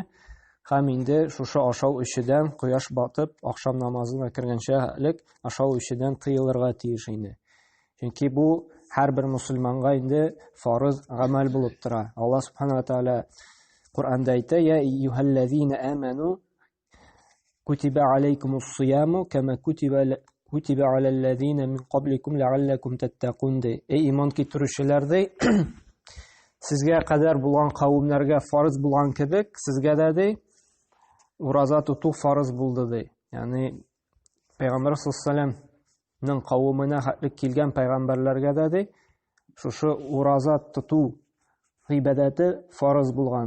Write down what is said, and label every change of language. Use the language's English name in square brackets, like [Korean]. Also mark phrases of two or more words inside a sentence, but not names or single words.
[Tatar] Һәм инде шушы ашау эчедән кояш батып, акшам намазына кергәнчә элек ашау эчедән тыелырга тиеш инде. Чөнки бу һәрбер мусульманга инде фарыз гамәл булып тора. [Arabic] الله سبحانه وتعالى [Tatar] Куръанда әйтә: [Arabic] "يا أيها الذين آمنوا كتب عليكم الصيام كما كتب على الذين من قبلكم لعلكم تتقون." [Tatar] Ey iman китерүчеләр, сезгә кадәр булган кавемнәргә фарыз булган кебек, сезгә дә ураза тоту фарыз булды. Ягъни Пәйгамбәр [Arabic] صلى الله عليه وسلم [Tatar] кавеменә хәтлек килгән пәйгамбәрләргә дә шушы ураза тоту гыйбадәте фарыз булган.